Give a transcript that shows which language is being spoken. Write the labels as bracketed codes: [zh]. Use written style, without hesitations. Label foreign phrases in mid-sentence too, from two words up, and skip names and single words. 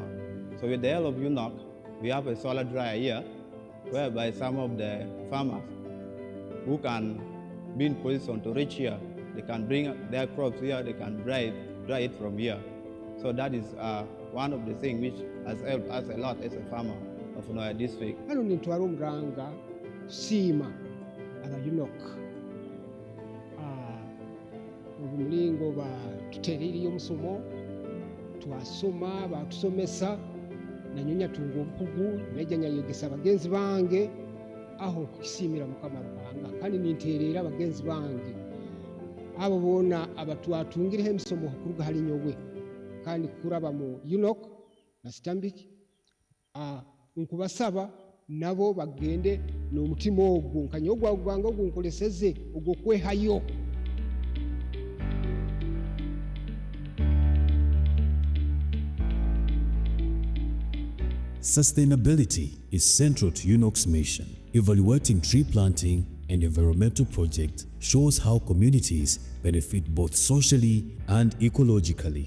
[en] So with the help of Unoc, we have a solar dryer here, whereby some of the farmers who can be in position to reach here, they can bring their crops here, they can dry it from here. So that is one of the things which has helped us a lot as a farmer of Noya District. [nyn] Hano nitwara omuranga siima aba Unoc obumulingo batutereriyo omusomo twasoma batusomesa nanyonya tunga obukugu nejja yegesa bagenzi bange aho kukisimira mukama Ruhanga kandi ninterera bagenzi bange abo bona abatwatungireho emisomo kuruga hali nyogwe kandi kuraba mu Unoc na Stanbic nkubasaba nabo bagende n'omutima ogwo nkanyogwa gwange ogwo nkoleseze ogwo kwehayo. [en] Sustainability is central to Unoc's mission. Evaluating tree planting and environmental projects shows how communities benefit both socially and ecologically.